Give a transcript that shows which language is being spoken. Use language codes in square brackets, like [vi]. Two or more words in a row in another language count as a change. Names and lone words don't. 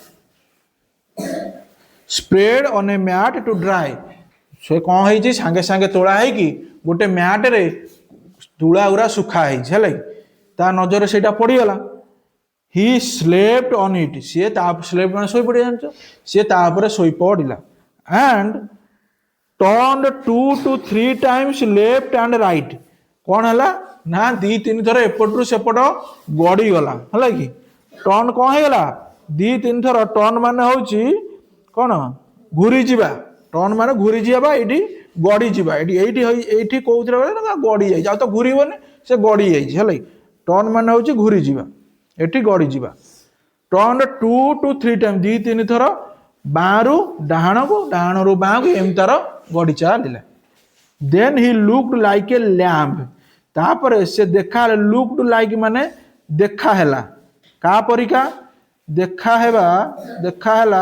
[en] spread on a mat to dry, [or] ସେ କ'ଣ ହେଇଛି, ସାଙ୍ଗେ ସାଙ୍ଗେ ତୋଳା ହେଇକି ଗୋଟେ ମ୍ୟାଟରେ ତୁଳା ଗୁରା ଶୁଖା ହେଇଛି। ହେଲା କି ତା ନଜରରେ ସେଇଟା ପଡ଼ିଗଲା। [en] He slept on it, [or] ସିଏ ତା ସ୍ଲେପ୍ଟ ମାନେ ଶୋଇ ପଡ଼ି, ଜାଣିଛ, ସିଏ ତା ଉପରେ ଶୋଇ ପଡ଼ିଲା। [en] ଆଣ୍ଡ turned 2 to 3 times left and right, [or] କ'ଣ ହେଲା ନା 2-3 ଥର ଏପଟରୁ ସେପଟ ଗଡ଼ିଗଲା। ହେଲା କି ଟର୍ନ କ'ଣ ହେଇଗଲା, 2-3 ଥର। ଟର୍ନ ମାନେ ହେଉଛି କ'ଣ, ଘୁରିଯିବା। ଟର୍ନ ମାନେ ଘୁରିଯିବା ବା ଏଇଠି ଗଡ଼ିଯିବା। ଏଇଠି ଏଇଠି ଏଇଠି କୋଉଥିରେ ଗଡ଼ି ଯାଇଛି, ଆଉ ତ ଘୁରିବନି, ସେ ଗଡ଼ି ଯାଇଛି। ହେଲା କି ଟର୍ନ ମାନେ ହେଉଛି ଘୁରିଯିବା, ଏଠି ଗଡ଼ିଯିବା। ଟର୍ନ [en] 2 to 3 times, [or] 2-3 ଥର ବାଁରୁ ଡାହାଣକୁ, ଡାହାଣରୁ ବାଁକୁ, ଏମିତି ତାର ଗଡ଼ି ଚାଲିଲା। [en] Then he looked like a lamp, [or] ତାପରେ ସେ ଦେଖା ହେଲା। [en] looked like [or] ମାନେ ଦେଖା ହେଲା, କାହା ପରିକା ଦେଖା ହେବା, ଦେଖା ହେଲା।